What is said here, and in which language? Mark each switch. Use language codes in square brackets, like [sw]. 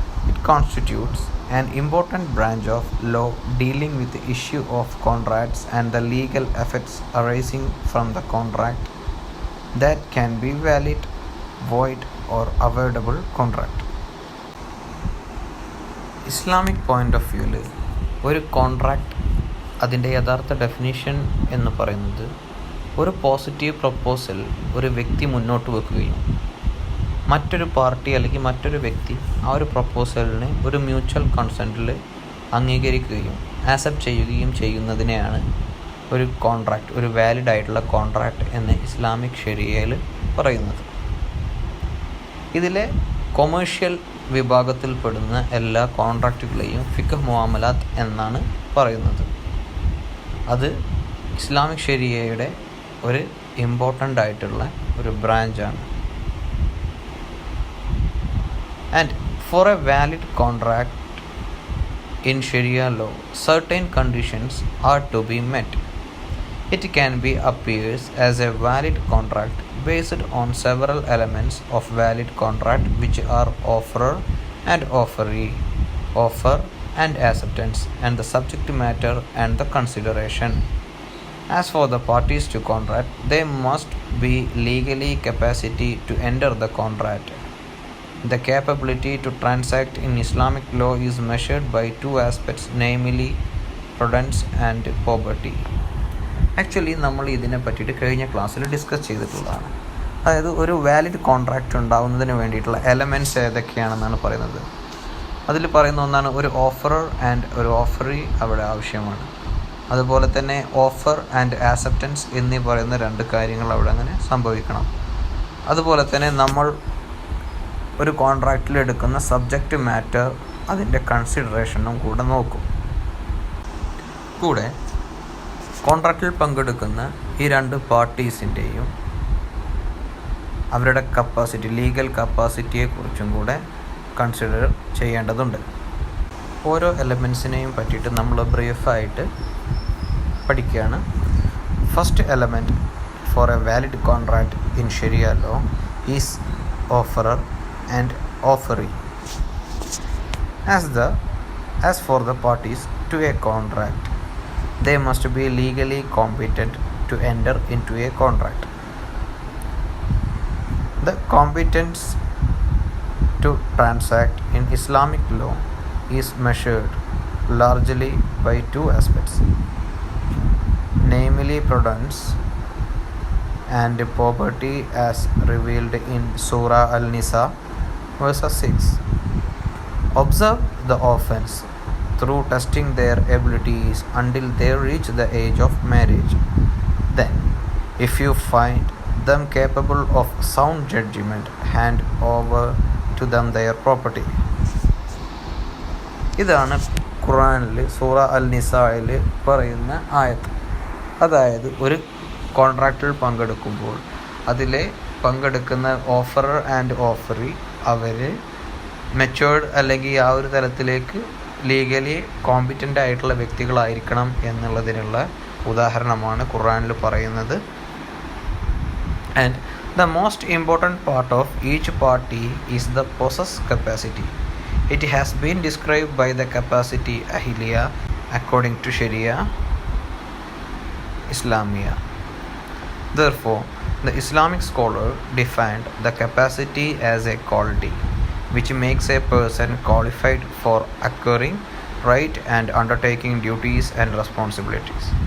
[en] It constitutes an important branch of law dealing with the issue of contracts and the legal effects arising from the contract that can be valid, void or avoidable contract. [ml] Islamic point of വ്യൂവിൽ ഒരു contract അതിൻ്റെ യഥാർത്ഥ definition എന്ന് പറയുന്നത് ഒരു positive proposal ഒരു വ്യക്തി മുന്നോട്ട് വെക്കുകയും മറ്റൊരു പാർട്ടി അല്ലെങ്കിൽ മറ്റൊരു വ്യക്തി ആ ഒരു പ്രപ്പോസലിനെ ഒരു മ്യൂച്വൽ കൺസെൻറ്റിൽ അംഗീകരിക്കുകയും ആക്സെപ്റ്റ് ചെയ്യുകയും ചെയ്യുന്നതിനെയാണ് ഒരു കോൺട്രാക്റ്റ്, ഒരു വാലിഡ് ആയിട്ടുള്ള കോൺട്രാക്റ്റ് എന്ന് ഇസ്ലാമിക് ശരിയയിൽ പറയുന്നത്. ഇതിലെ കൊമേഴ്ഷ്യൽ വിഭാഗത്തിൽപ്പെടുന്ന എല്ലാ കോൺട്രാക്റ്റുകളെയും ഫിഖ് മുആമലാത്ത് എന്നാണ് പറയുന്നത്. അത് ഇസ്ലാമിക് ശരിയയുടെ ഒരു ഇമ്പോർട്ടൻ്റ് ആയിട്ടുള്ള ഒരു ബ്രാഞ്ചാണ്. [en] And for a valid contract in Sharia law, certain conditions are to be met. It can be appears as a valid contract based on several elements of valid contract, which are offer and offeree, offer and acceptance, and the subject matter and the consideration. As for the parties to contract, they must be legally capacity to enter the contract. The capability to transact in Islamic law is measured by two aspects, namely prudence and poverty. [ml] Actually നമ്മൾ ഇതിനെ പറ്റിയിട്ട് കഴിഞ്ഞ ക്ലാസ്സിൽ discuss ചെയ്തിട്ടുള്ളതാണ്. അതായത് ഒരു valid contract ഉണ്ടാകുന്നതിന് വേണ്ടിയിട്ടുള്ള എലമെൻറ്റ്സ് ഏതൊക്കെയാണെന്നാണ് പറയുന്നത്. അതിൽ പറയുന്ന ഒന്നാണ് ഒരു ഓഫറർ ആൻഡ് ഒരു ഓഫറി അവിടെ ആവശ്യമാണ്. അതുപോലെ തന്നെ ഓഫർ ആൻഡ് ആക്സെപ്റ്റൻസ് എന്നീ പറയുന്ന രണ്ട് കാര്യങ്ങൾ അവിടെ അങ്ങനെ സംഭവിക്കണം. അതുപോലെ തന്നെ നമ്മൾ ഒരു കോൺട്രാക്റ്റിൽ എടുക്കുന്ന സബ്ജക്റ്റ് മാറ്റർ അതിൻ്റെ കൺസിഡറേഷനും കൂടെ നോക്കും. കൂടെ കോൺട്രാക്റ്റിൽ പങ്കെടുക്കുന്ന ഈ രണ്ട് പാർട്ടീസിൻ്റെയും അവരുടെ കപ്പാസിറ്റി, ലീഗൽ കപ്പാസിറ്റിയെക്കുറിച്ചും കൂടെ കൺസിഡർ ചെയ്യേണ്ടതുണ്ട്. ഓരോ എലമെൻസിനെയും പറ്റിയിട്ട് നമ്മൾ ബ്രീഫായിട്ട് പഠിക്കുകയാണ്. [en] First element for a valid contract in Sharia law is offerer and offeree. As for the parties to a contract, they must be legally competent to enter into a contract. The competence to transact in Islamic law is measured largely by two aspects, namely prudence and poverty, as revealed in Surah Al-Nisa verse 6. Observe the offense through testing their abilities until they reach the age of marriage. Then, if you find them capable of sound judgment, hand over to them their property. [ml] ഇതാണ് ഖുർആനിൽ സൂറ അൽ നിസായിൽ പറയുന്ന ആയത്ത്. അതായത് ഒരു കോൺട്രാക്റ്റിൽ പങ്കെടുക്കുമ്പോൾ അതിലെ പങ്കെടുക്കുന്ന offerer and offeree our matured അല്ലെങ്കിൽ ആ ഒരു തലത്തിലേക്ക് ലീഗലി കോമ്പിറ്റൻ്റ് ആയിട്ടുള്ള വ്യക്തികളായിരിക്കണം എന്നുള്ളതിനുള്ള ഉദാഹരണമാണ് ഖുർആനിൽ പറയുന്നത്. [en] And the most important part of each party is the possess capacity. It has been described by the capacity ahliya according to Sharia Islamia. Therefore, the Islamic scholar defined the capacity as a quality which makes a person qualified for acquiring right and undertaking duties and responsibilities.